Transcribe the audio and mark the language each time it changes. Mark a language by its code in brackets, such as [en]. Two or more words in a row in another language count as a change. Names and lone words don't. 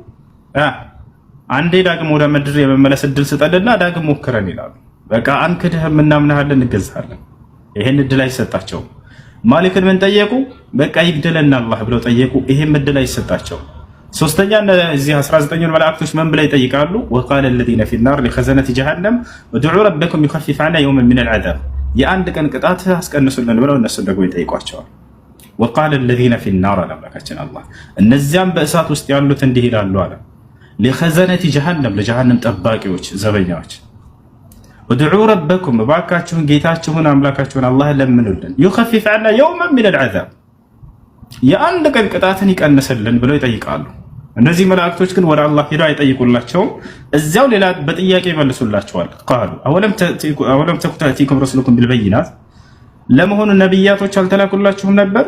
[am] አንዴ ዳግም ወደ ምድር የመመለስ እድል ስጠልና ዳግም ሞክረን ይላሉ። በቃ አንክድህም እናምናሃለን እንገዛሃለን። ይሄን እድል አይሰጣቸውም። ማሊክን ምን ጠየቁ? በቃ ይግደለና አላህ ብለው ጠየቁ። ይሄም እድል አይሰጣቸውም። ሶስተኛ እዚህ 19 መላእክቶች ምን ብለው ይጠይቃሉ? [ar] ወቃለ الذين في النار لخزنة جهنم ادعوا ربكم يخفف عنا يوما من العذاب [am] የአንድ ቀን ቅጣት አስቀንሱልን ብለው እነሱን ደግሞ ይጠይቋቸዋል። [ar] وقال الذين في النار [am] አምላካችን አላህ እነዚያም በእሳት ውስጥ ያሉት እንዲህ ይላሉ አለ [ar] لخزنة جهنم [am] ለጀሃነም ጠባቂዎች ዘበኛዎች [ar] ادعوا ربكم [am] እባካችሁን ጌታችሁን አምላካችሁን አላህን ለምኑልን [ar] يخفف عنا يوما من العذاب [am] የአንድ ቀን ቅጣትን ይቀንስልን ብለው ይጠይቃሉ። እነዚህ መላእክቶች ግን ወደ አላህ ሄደው አይጠይቁላቸውም። እዚያው ሌላ በጥያቄ ይመልሱላቸዋል። [ar] قالوا أولم تك تأتيكم رسلكم بالبينات [am] ለመሆኑ ነቢያቶች አልተላኩላችሁም ነበር?